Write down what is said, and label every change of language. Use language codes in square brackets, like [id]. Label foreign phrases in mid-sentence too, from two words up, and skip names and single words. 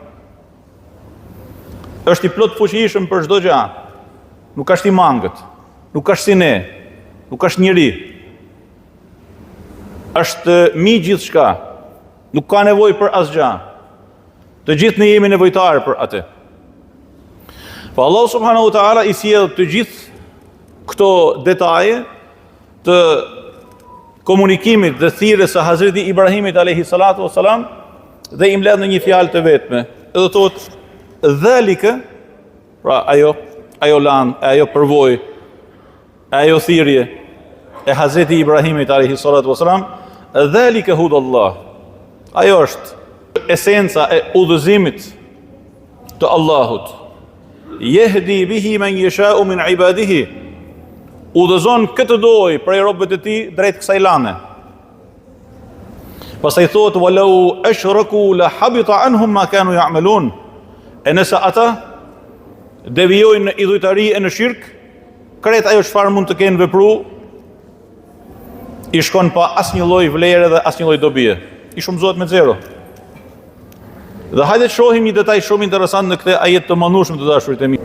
[sq] Është i plot fuqishëm për çdo gjë. Nuk është i mangët, nuk është si ne, nuk është njeri. Është mi gjithçka. Nuk ka nevojë për asgjë. Të gjithë ne jemi nevojtarë për atë. Pa Allah [ar] سبحانه وتعالى [sq] i sjell të gjithë këto detaje të komunikimit dhe thirrjes së Hazreti Ibrahimit [ar] عليه الصلاة والسلام [sq] dhe i mbledh në një fjalë të vetme. Edhe thotë dhalika, pra ajo lan, ajo përvojë, ajo thirrje e Hazreti Ibrahimit [ar] عليه الصلاة والسلام, ذلك هدى الله. [sq] Ajo është esenca e udhëzimit të Allahut. [ar] يهدي به من يشاء من عباده. [sq] Udhëzon këtë doj prej robëve të tij drejt kësaj lane. Pastaj thotë [ar] ولو أشركوا لحبط عنهم ما كانوا يعملون. [sq] E nëse ata devijojnë në idhujtari e në shirk, krejt ajo çfarë mund të kenë vepruar i shkon pa asnjë lloj vlere dhe asnjë lloj dobie. I shumëzohet me zero. Dhe hajde të shohim një detaj shumë interesant në këtë ajet të mandueshëm të dashurit e mi.